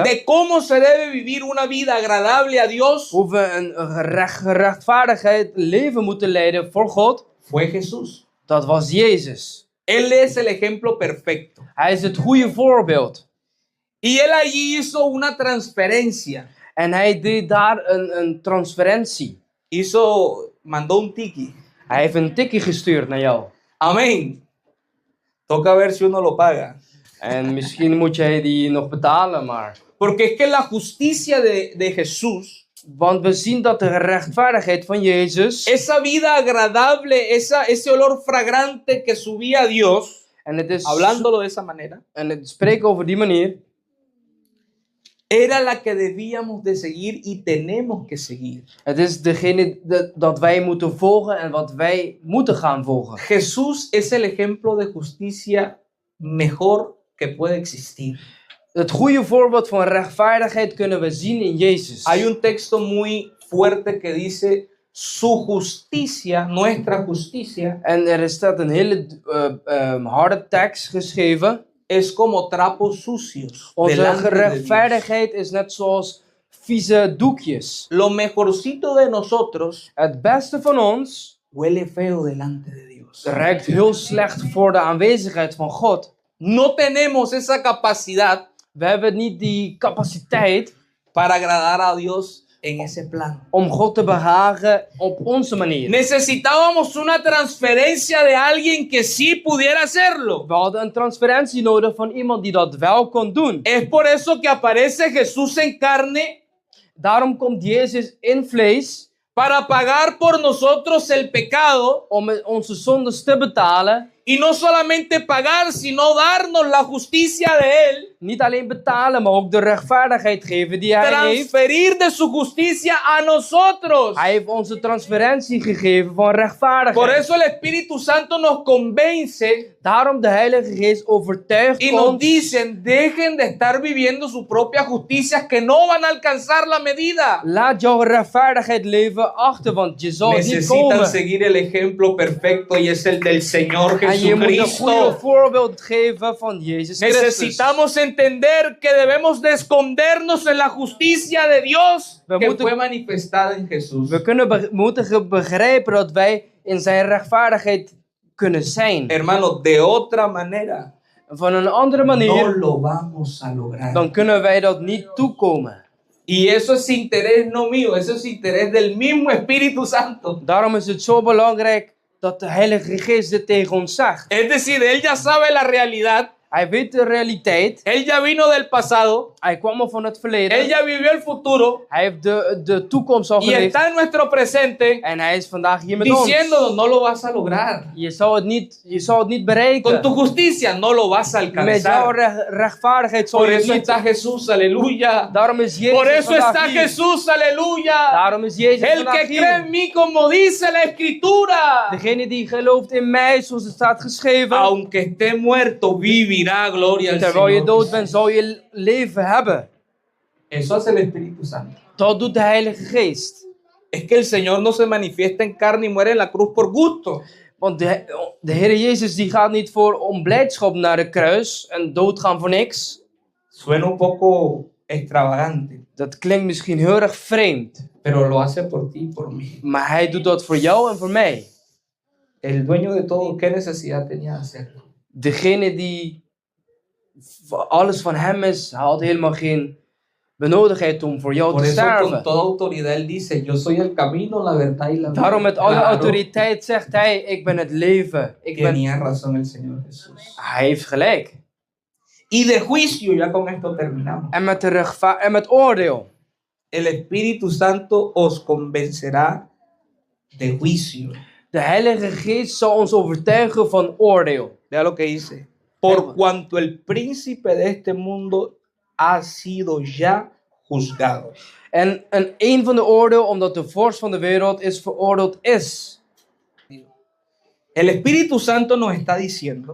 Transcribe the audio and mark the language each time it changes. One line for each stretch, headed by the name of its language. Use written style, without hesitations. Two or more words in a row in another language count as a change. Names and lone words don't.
Spanish: de cómo se debe vivir una vida agradable a Dios
Dutch: hoe we een gerechtvaardigheid leven moeten leiden voor God,
Spanish: fue Jesús.
Dutch: dat was Jezus.
Spanish: Él es el ejemplo perfecto.
Dutch: Hij is het goede voorbeeld.
Spanish: Y él allí hizo una transferencia.
Dutch: En hij deed daar een transferentie.
Spanish: Mandó un tiki.
Dutch: Hij heeft een tikkie gestuurd naar jou.
Spanish: Amén. Toca ver si uno lo paga.
Dutch: En misschien moet jij die nog betalen, maar...
Spanish: Porque es que la justicia de Jesús,
Dutch: Want we zien dat de rechtvaardigheid van Jezus...
Spanish: esa vida agradable, ese olor fragrante que subía a Dios,
Dutch: En het is...
Spanish: hablándolo de esa manera,
Dutch: En het spreken over die manier...
Spanish: era la que debíamos de seguir y tenemos que seguir.
Dutch: Het is degene dat wij moeten volgen en wat wij moeten gaan volgen.
Spanish: Jesús es el ejemplo de justicia mejor que puede existir.
Dutch: Het goede voorbeeld van rechtvaardigheid kunnen we zien in Jezus.
Spanish: Hay un texto muy fuerte que dice, su justicia, nuestra justicia,
Dutch: En er staat een hele harde tekst geschreven.
Spanish: es como trapos sucios.
Dutch: Onze
Spanish: delante de Dios.
Dutch: rechtvaardigheid is net zoals vieze doekjes.
Spanish: Lo mejorcito de nosotros
Dutch: Het beste van ons
Spanish: huele feo delante de Dios.
Dutch: ruikt heel slecht voor de aanwezigheid van God.
Spanish: No tenemos esa capacidad
Dutch: We hebben niet die capaciteit
Spanish: para agradar a Dios en ese plan.
Dutch: om God te behagen op onze manier.
Spanish: Necesitábamos una transferencia de alguien que sí pudiera hacerlo.
Dutch: We hadden een transferentie nodig van iemand die dat wel kon doen.
Spanish: Es por eso que aparece Jesús en carne
Dutch: Daarom komt Jezus in vlees
Spanish: para pagar por nosotros el pecado
Dutch: om onze zondes te betalen
Spanish: y no solamente pagar, sino darnos la justicia de Él,
Dutch: Niet alleen betalen, maar ook de rechtvaardigheid geven die hij heeft.
Spanish: transferir de su justicia a nosotros.
Dutch: Hij heeft ons de transferentie gegeven van
Spanish: Por
Dutch: rechtvaardigheid.
Spanish: eso el Espíritu Santo nos convence
Dutch: Daarom de Heilige Geest overtuigt
Spanish: y nos
Dutch: ons.
Spanish: dicen, dejen de estar viviendo su propia justicia, que no van a alcanzar la medida.
Dutch: Laat jouw rechtvaardigheid leven achter, want je zal niet
Spanish: Necesitan
Dutch: komen.
Spanish: seguir el ejemplo perfecto y es el del Señor
Dutch: En je moet een goede
Spanish: Jesucristo.
Dutch: voorbeeld geven van Jezus Christus.
Spanish: Necesitamos entender que debemos de escondernos en la justicia de Dios
Dutch: We
Spanish: que
Dutch: moeten-
Spanish: fue manifestada en Jesús.
Dutch: We moeten begrijpen dat wij in zijn rechtvaardigheid kunnen zijn.
Spanish: Hermano, de otra manera
Dutch: Van een andere
Spanish: no
Dutch: manier,
Spanish: lo vamos a lograr.
Dutch: dan kunnen wij dat niet toekomen.
Spanish: Y eso es interés no mío, eso es interés del mismo Espíritu Santo.
Dutch: Daarom is het zo belangrijk dat de Heilige Geest dit tegen ons zegt.
Spanish: Es decir, Él ya sabe la realidad,
Dutch: Hij weet de realiteit.
Spanish: Él ya vino del pasado,
Dutch: Hij kwam al van het
Spanish: Él
Dutch: verleden.
Spanish: ya vivió el futuro
Dutch: Hij heeft de toekomst al
Spanish: y
Dutch: geleefd.
Spanish: está en nuestro presente
Dutch: En hij is vandaag hier met ons.
Spanish: diciéndonos, no lo vas a lograr.
Dutch: Je zal het niet
Spanish: Con
Dutch: bereiken.
Spanish: tu justicia no lo vas a
Dutch: Met jouw
Spanish: alcanzar.
Dutch: rechtvaardigheid zal
Spanish: Por
Dutch: je het
Spanish: eso
Dutch: niet.
Spanish: está Jesús, aleluya.
Dutch: Daarom is Jezus
Spanish: Por eso
Dutch: vandaag
Spanish: está
Dutch: hier.
Spanish: Jesús, aleluya.
Dutch: Daarom is Jezus
Spanish: El
Dutch: vandaag
Spanish: que cree en
Dutch: hier.
Spanish: mí, como dice la Escritura,
Dutch: Degene die gelooft in mij, zoals het staat geschreven.
Spanish: aunque esté muerto, vivirá, gloria al
Dutch: Terwijl je
Spanish: Señor.
Dutch: dood bent, zal je leven hebben.
Spanish: Eso hace el Espíritu Santo.
Dutch: Dat doet de Heilige Geest.
Spanish: Es que el Señor no se manifiesta en carne y muere en la cruz por gusto.
Dutch: Want de Heer Jezus die gaat niet om blijdschap naar de kruis en doodgaan voor niks.
Spanish: Suena un poco extravagante,
Dutch: Dat klinkt misschien heel erg vreemd.
Spanish: pero lo hace por ti y por mí.
Dutch: Maar hij doet dat voor jou en voor mij.
Spanish: El dueño de todo, ¿qué necesidad tenía de hacerlo?
Dutch: Degene die alles van hem is, hij had helemaal geen benodigdheid om voor jou
Spanish: Por
Dutch: te
Spanish: eso con
Dutch: sterven.
Spanish: toda autoridad Él dice, yo soy el camino, la verdad y la vida.
Dutch: Daarom met alle
Spanish: Claro,
Dutch: autoriteit zegt hij, ik ben het leven.
Spanish: tenía razón el Señor Jesús.
Dutch: Hij heeft gelijk.
Spanish: Y de juicio, ya con esto terminamos.
Dutch: En met oordeel.
Spanish: El Espíritu Santo os convencerá de juicio.
Dutch: De Heilige Geest zal ons overtuigen van oordeel.
Spanish: Vea lo que dice. Por cuanto el príncipe de este mundo ha sido ya juzgado.
Dutch: En een van de oordeel, omdat de vorst van de wereld is veroordeeld is.
Spanish: El Espíritu Santo nos está diciendo